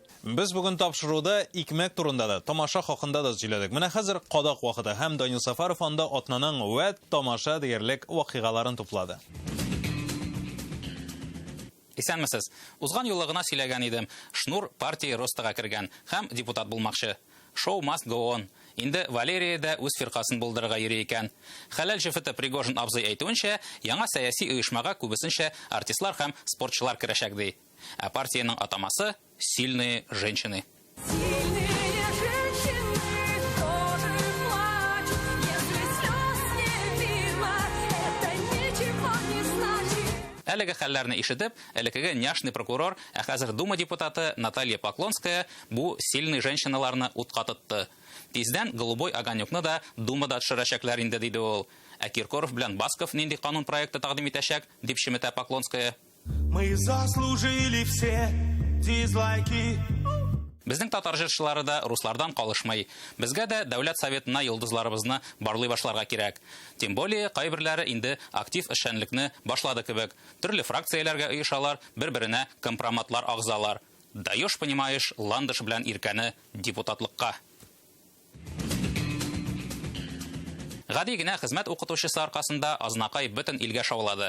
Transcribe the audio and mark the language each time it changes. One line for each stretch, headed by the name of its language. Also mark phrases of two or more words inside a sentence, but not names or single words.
Tatar: Без бүген тапшыруда икмәк турында да, тамаша хакында да сөйләдек. Менә хәзер кадак вакыты һәм Данил Сафаров анда атнаның вәт тамаша диярлек вакыйгаларын туплады. Исәнмесез. Узган юлы гына сөйләгән идем. Шнур партия ростага кергән һәм депутат булмакчы.
English: Show must go on.
Tatar: Инде Валерия да үз фиркасын булдырырга йөри икән. Хәләл җефете Пригожин абзый әйтүенчә, яңа сәяси оешмага күбесенчә артистлар һәм спортчылар керәчәк ди. Ә партияның атамасы
Russian: «Сильные женщины».
Tatar: Әлеге хәлләрне ишетеп, элекеге няшный прокурор, ә хәзер Дума депутаты Наталья Поклонская бу
Russian: «Сильные женщиналарны»
Tatar: утка тотты. Тиздән
Russian: голубой огонёкны
Tatar: да Думада төшерәчәкләр инде диде ул. Ә Киркоров белән Басков нинди канун проекты тәкъдим итәчәк, дип шимәтә Поклонская.
Russian: Мы заслужили все дизлайки.
Tatar: Безнең татар җырчылары да руслардан калышмый. Безгә дә дәүләт советына йолдызларыбызны барлый башларга кирәк.
Russian: Тем более
Tatar: кайберләре инде актив эшчәнлекне башлады кебек. Төрле фракцияләргә оешалар, бер-беренә компроматлар агзалар.
Russian: Даешь, понимаешь,
Tatar: ландыш белән иркәне депутатлыкка. Гади генә хезмәт укытучысы аркасында азнакай бөтен илгә шаулады.